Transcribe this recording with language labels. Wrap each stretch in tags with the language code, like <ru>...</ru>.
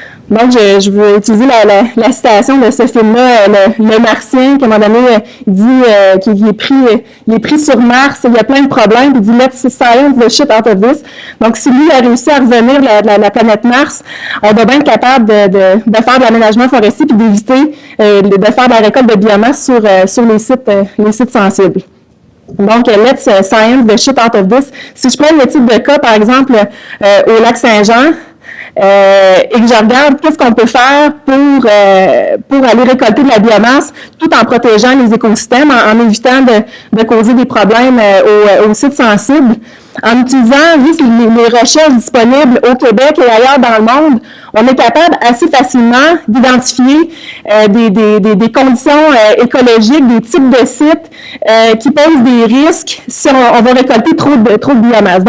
<fr>Donc, je veux utiliser la citation de ce film-là, le Martien, qui à un moment donné dit qu'il est pris sur Mars, il y a plein de problèmes, puis il dit «</fr> <en>Let's science the shit out of this ».</en> <fr>Donc, si lui a réussi à revenir de la planète Mars, on doit bien être capable de faire de l'aménagement forestier puis d'éviter de faire de la récolte de biomasse sur les sites sensibles. Donc,</fr> <en>let's science the shit out of this.</en> <fr>Si je prends le type de cas, par exemple, au lac Saint-Jean, et que je regarde qu'est-ce qu'on peut faire pour aller récolter de la biomasse tout en protégeant les écosystèmes, en évitant de causer des problèmes aux sites sensibles, en utilisant juste les recherches disponibles au Québec et ailleurs dans le monde, on est capable assez facilement d'identifier des conditions écologiques, des types de sites qui posent des risques si on va récolter trop de biomasse.</fr>